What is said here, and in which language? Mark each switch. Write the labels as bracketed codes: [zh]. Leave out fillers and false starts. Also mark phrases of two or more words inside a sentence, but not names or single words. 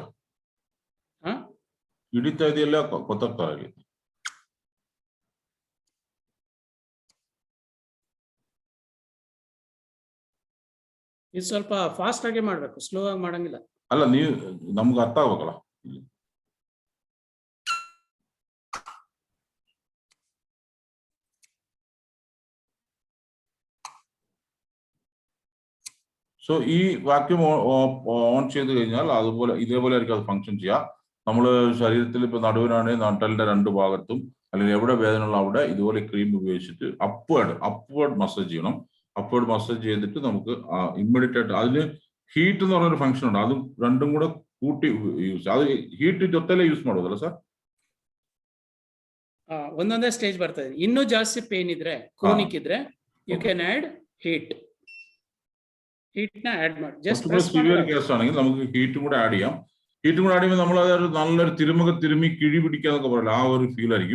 [kn] ಹಾ ಹಿಡಿತಾ ಇದೆಯಲ್ಲ ಗೊತ್ತಾಗ್ತಲ್ಲ ಇಲ್ಲಿ. ಇದು ಸ್ವಲ್ಪ ಫಾಸ್ಟ್ ಆಗಿ ಮಾಡ್ಬೇಕು, ಸ್ಲೋ ಆಗಿ ಮಾಡಂಗಿಲ್ಲ. ಅಲ್ಲ, ನೀವು ನಮ್ಗೆ ಅರ್ಥ ಆಗ್ಬೇಕಲ್ಲ ಇಲ್ಲಿ. [ml] സോ ഈ വാക്യൂം ഓൺ ചെയ്ത് കഴിഞ്ഞാൽ അതുപോലെ ഇതേപോലെ ആയിരിക്കും അത് ഫങ്ഷൻ ചെയ്യുക. നമ്മൾ ശരീരത്തിൽ ഇപ്പൊ നടുവിനാണെങ്കിൽ നട്ടലിന്റെ രണ്ട് ഭാഗത്തും അല്ലെങ്കിൽ എവിടെ വേദനയുള്ള അവിടെ ഇതുപോലെ ക്രീം ഉപയോഗിച്ചിട്ട് [en] upward massage [ml] ചെയ്യണം. [en] upward massage [ml] ചെയ്തിട്ട് നമുക്ക് ഇമ്മീഡിയറ്റ് ആയിട്ട് അതിന് ഹീറ്റ് എന്ന് പറഞ്ഞൊരു ഫംഗ്ഷൻ ഉണ്ട്, അത് രണ്ടും കൂടെ കൂട്ടി യൂസ്, അത് [kn] ಹೀಟ್ ಜೊತೆಲೇ ಯೂಸ್ ಮಾಡೋದಲ್ಲ ಸರ್? ಒಂದೊಂದೇ ಸ್ಟೇಜ್ ಬರ್ತದೆ. ಇನ್ನೂ ಜಾಸ್ತಿ ಪೇನ್ ಇದ್ರೆ, ಕ್ರೋನಿಕ್ ಇದ್ರೆ [en] you can add heat [kn] ആഡ് ಮಾಡಿ. ജസ്റ്റ് [ml] സിവിയർ കേസ് ആണെങ്കിൽ നമുക്ക് ഹീറ്റും കൂടെ ആഡ് ചെയ്യാം. ഹീറ്റും കൂടെ ആഡ് ചെയ്യുമ്പോൾ നമ്മൾ അതൊരു നല്ലൊരു തിരുമി കിഴി പിടിക്കാന്നൊക്കെ പറയില്ല, ആ ഒരു ഫീൽ ആയിരിക്കും.